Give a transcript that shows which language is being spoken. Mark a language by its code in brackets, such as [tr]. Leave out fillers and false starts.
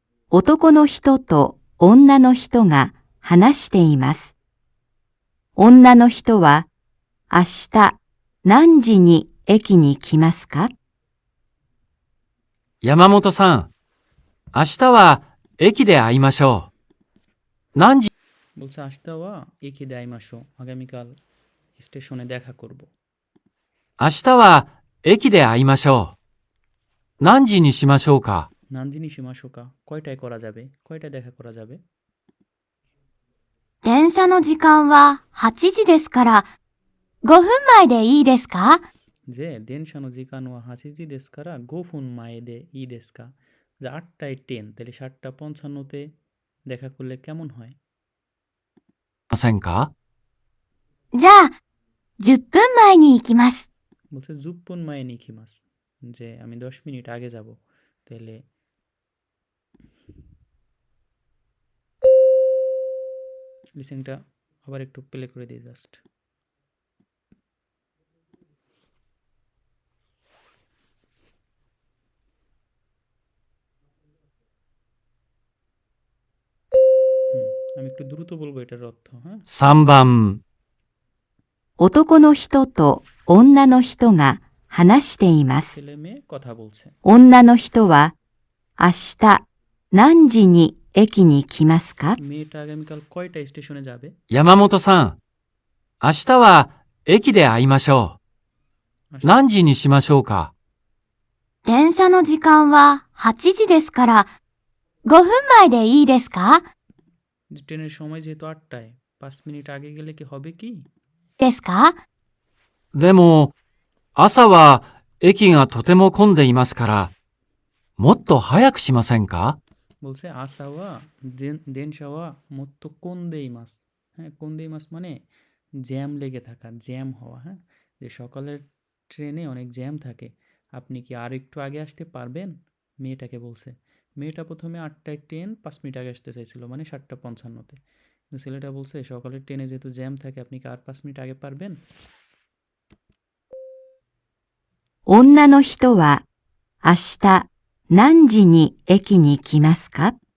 [ja] 男の人と女の人が話しています。女の人は明日何時に駅に来ますか？山本さん、明日は駅で会いましょう。何時、 [bn] বলছে [ja] আস্তাওয়া একি দেয় মাসো, [bn] আগামীকাল স্টেশনে দেখা করব। [ja] 明日は駅で会いましょう。何時にしましょうか。 নানজিনি সীমাশোকা, [bn] কয়টায় করা যাবে? কয়টায় দেখা করা যাবে? [ja] 電車の時間は8時ですから、5分前でいいですか？ [bn] যে [ja] দেনশানো জিকানোয়া হাসিজি দেশকারা গোফুন মায়েদে ই দেশকা, [bn] যে 8টায় ট্রেন, তাহলে 7:55তে দেখা করলে কেমন হয়? [ja] ませんか？じゃあ、10分前に行きます。 [bn] বলছে [ja] জুপ্পুন মায়ে নিখিমাস, [bn] যে আমি 10 মিনিট আগে যাব। তাহলে লিসেনটা আবার একটু প্লে করে দিই জাস্ট। আমি একটু দ্রুত বলবো এটার অর্থ। হ্যাঁ, [ja] 3番、男の人と女の人が話しています。 [bn] ছেলে মেয়ে কথা বলছে। [ja] 女の人は明日何時に駅に来ますか？ [bn] মেয়েটা আগামীকাল কয়টা স্টেশনে যাবে? [ja] 山本さん、明日は駅で会いましょう。何時にしましょうか。電車の時間は8時ですから、5分前でいいですか？ [bn] ট্রেনের সময় যেহেতু 8টায়, 5 মিনিট আগে গেলে কি হবে কি? [ja] ですか？でも、朝は駅がとても混んでいますから、もっと早くしませんか？ [bn] বলছে [ja] আসা ওয়া দেনশা ওয়া মত্তো কোন্দে ইমাস। [bn] হ্যাঁ, [ja] কোন্দে ইমাস [bn] মানে জ্যাম লেগে থাকা, জ্যাম হওয়া। হ্যাঁ, যে সকালের ট্রেনে অনেক জ্যাম থাকে, আপনি কি আর একটু আগে আসতে পারবেন? মেয়েটাকে বলছে। মেয়েটা প্রথমে 8টায় ট্রেন, 5 মিনিট আগে আসতে চাইছিল, মানে 7টা 55-তে। কিন্তু ছেলেটা বলছে সকালের ট্রেনে যেহেতু জ্যাম থাকে, আপনি কি আর 5 মিনিট আগে পারবেন? [ja] 女の人は明日何時に駅に来ますか？